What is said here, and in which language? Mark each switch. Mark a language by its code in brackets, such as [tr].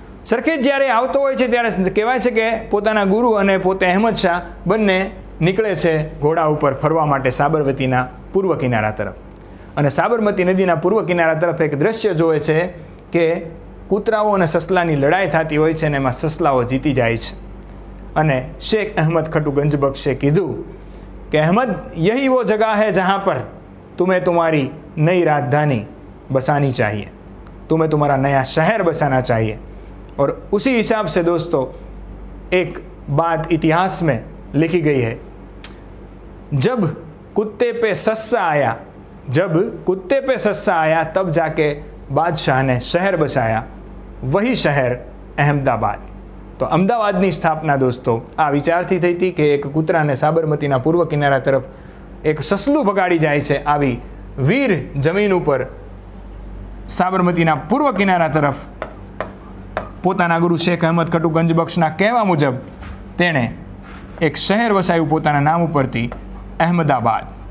[gu] સરખેજ જ્યારે આવતો હોય છે ત્યારે કહેવાય છે કે પોતાના ગુરુ અને પોતે અહેમદ શાહ બંને નીકળે છે ઘોડા ઉપર ફરવા માટે સાબરમતીના પૂર્વ કિનારા તરફ, અને સાબરમતી નદીના પૂર્વ કિનારા તરફ એક દ્રશ્ય જોવે છે કે કૂતરાઓ અને સસલાની લડાઈ થતી હોય છે અને એમાં સસલાઓ જીતી જાય છે, અને શેખ અહમદ ખટુ ગંજ બક્ષે કીધું [hi] कि अहमद यही वो जगह है जहाँ पर तुम्हें तुम्हारी नई राजधानी बसानी चाहिए, तुम्हें तुम्हारा नया शहर बसाना चाहिए। और उसी हिसाब से दोस्तों एक बात इतिहास में लिखी गई है, जब कुत्ते पे सस्सा आया, जब कुत्ते पे सस्सा आया तब जाके बादशाह ने शहर बसाया, वही शहर अहमदाबाद। [gu] तो अमदावादની સ્થાપના દોસ્તો આ વિચારથી થઈ હતી કે એક કૂતરાને સાબરમતીના પૂર્વ કિનારા તરફ એક સસલું ભગાડી જાય છે, આવી વીર જમીન ઉપર સાબરમતીના પૂર્વ કિનારા તરફ પોતાના ગુરુ શેખ અહમદ ખટુ ગંજ બક્ષના કહેવા મુજબ તેણે એક શહેર વસાવ્યું પોતાના નામ ઉપરથી, અહેમદાબાદ।